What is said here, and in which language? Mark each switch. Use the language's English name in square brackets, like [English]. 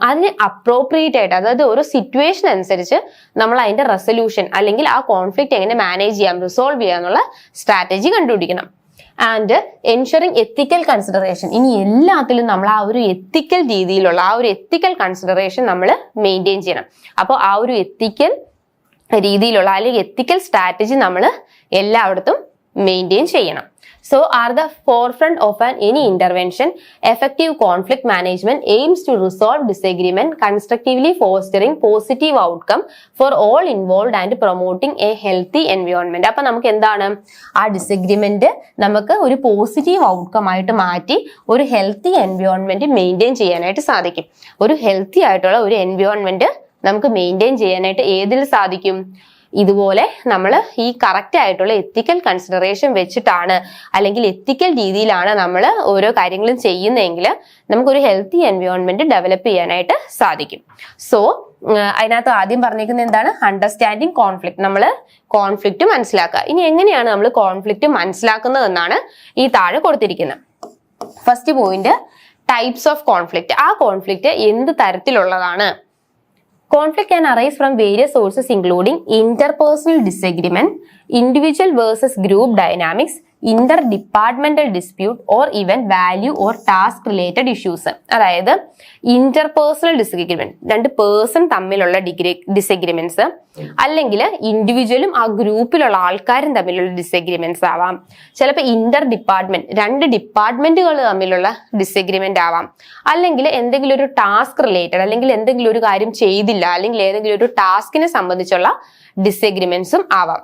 [Malayalam] അതിന് അപ്രോപ്രിയേറ്റ് ആയിട്ട്, അതായത് ഓരോ സിറ്റുവേഷൻ അനുസരിച്ച് നമ്മൾ അതിന്റെ റെസൊല്യൂഷൻ അല്ലെങ്കിൽ ആ കോൺഫ്ലിക്റ്റ് എങ്ങനെ മാനേജ് ചെയ്യാം, റിസോൾവ് ചെയ്യാന്നുള്ള സ്ട്രാറ്റജി കണ്ടുപിടിക്കണം. [English] And ensuring ethical consideration. [Malayalam] ഇനി എല്ലാത്തിലും നമ്മൾ ആ ഒരു എത്തിക്കൽ രീതിയിലുള്ള ആ ഒരു എത്തിക്കൽ കൺസിഡറേഷൻ നമ്മൾ മെയിൻറ്റെയിൻ ചെയ്യണം. അപ്പോൾ ആ ഒരു എത്തിക്കൽ രീതിയിലുള്ള അല്ലെങ്കിൽ എത്തിക്കൽ സ്ട്രാറ്റജി നമ്മൾ എല്ലായിടത്തും മെയിൻറ്റെയിൻ ചെയ്യണം. [English] So, are the forefront of any intervention, effective conflict management aims to resolve disagreement, constructively fostering positive outcome for all involved and promoting a healthy environment. [Malayalam] അപ്പൊ നമുക്ക് എന്താണ്? ആ ഡിസഗ്രിമെന്റ് നമുക്ക് ഒരു പോസിറ്റീവ് ഔട്ട്കം ആയിട്ട് മാറ്റി ഒരു ഹെൽത്തി എൻവയോൺമെന്റ് മെയിൻറ്റെയിൻ ചെയ്യാനായിട്ട് സാധിക്കും. ഒരു ഹെൽത്തി ആയിട്ടുള്ള ഒരു എൻവയോൺമെന്റ് നമുക്ക് മെയിൻറ്റെയിൻ ചെയ്യാനായിട്ട് ഏതിൽ സാധിക്കും? ഇതുപോലെ നമ്മൾ ഈ കറക്റ്റ് ആയിട്ടുള്ള എത്തിക്കൽ കൺസിഡറേഷൻ വെച്ചിട്ടാണ് അല്ലെങ്കിൽ എത്തിക്കൽ രീതിയിലാണ് നമ്മൾ ഓരോ കാര്യങ്ങളും ചെയ്യുന്നതെങ്കിൽ നമുക്കൊരു ഹെൽത്തി എൻവയോൺമെന്റ് ഡെവലപ്പ് ചെയ്യാനായിട്ട് സാധിക്കും. സോ അതിനകത്ത് ആദ്യം പറഞ്ഞിരിക്കുന്നത് എന്താണ്? [English] Understanding conflict. [Malayalam] നമ്മൾ കോൺഫ്ലിക്റ്റ് മനസ്സിലാക്കുക. ഇനി എങ്ങനെയാണ് നമ്മൾ കോൺഫ്ലിക്റ്റ് മനസ്സിലാക്കുന്നത് എന്നാണ് ഈ താഴെ കൊടുത്തിരിക്കുന്നത്. [English] First point, types of conflict. [Malayalam] ആ കോൺഫ്ലിക്റ്റ് എന്ത് തരത്തിലുള്ളതാണ്? [English] Conflict can arise from various sources including interpersonal disagreement, individual versus group dynamics, interdepartmental dispute or even value or task related issues. [Malayalam] അതായത് ഇന്റർപേഴ്സണൽ ഡിസഗ്രിമെന്റ്, രണ്ട് പേഴ്സൺ തമ്മിലുള്ള disagreements, അല്ലെങ്കിൽ ഇൻഡിവിജ്വലും ആ ഗ്രൂപ്പിലുള്ള ആൾക്കാരും തമ്മിലുള്ള ഡിസഗ്രിമെന്റ്സ് ആവാം. ചിലപ്പോൾ ഇന്റർ ഡിപ്പാർട്ട്മെന്റ്, രണ്ട് ഡിപ്പാർട്ട്മെന്റുകൾ തമ്മിലുള്ള ഡിസഗ്രിമെന്റ് ആവാം. അല്ലെങ്കിൽ എന്തെങ്കിലും ഒരു ടാസ്ക് റിലേറ്റഡ്, അല്ലെങ്കിൽ എന്തെങ്കിലും ഒരു കാര്യം ചെയ്തില്ല, അല്ലെങ്കിൽ ഏതെങ്കിലും ഒരു ടാസ്കിനെ സംബന്ധിച്ചുള്ള ഡിസഗ്രിമെന്റ്സും ആവാം.